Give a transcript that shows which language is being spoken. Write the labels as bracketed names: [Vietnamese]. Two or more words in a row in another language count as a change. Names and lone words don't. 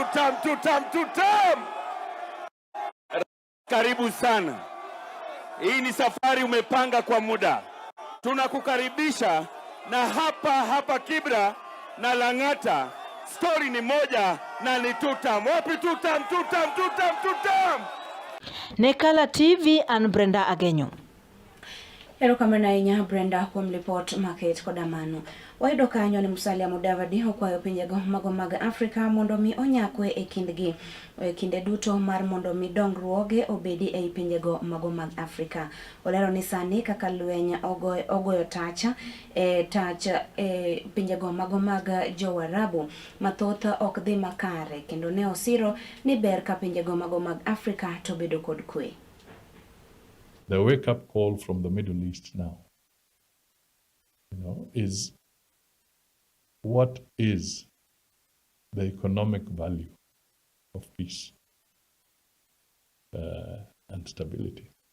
[Swahili] Karibu sana. Hii ni safari umepanga kwa muda. Tunakukaribisha na hapa Kibra na Lang'ata. Story ni moja na ni tutam. Wapi tutam? [Luo (Kenya and Tanzania)] Ne kalatvlive an Brenda Agenyo. Erokamano ahinya Brenda kuom lipot maket koda mano. Wayudo kanyo ni Musalia Mudavadi okwayo pinjego mago mag Afrika mondo mi onyakwe e kindgi kinde duto mar mondo mi dongruoge obedi e pinjego mago mag Afrika. Olero ni sani kaka lweny ogoyo tacha pinjego mago mag Jowarabu mathoth ok dhi makare kendo ne osiro ni ber ka pinjego mago mag Afrika to bedo kod kwe. [English] The wake-up call from the Middle East now, is what is the economic value of peace and stability.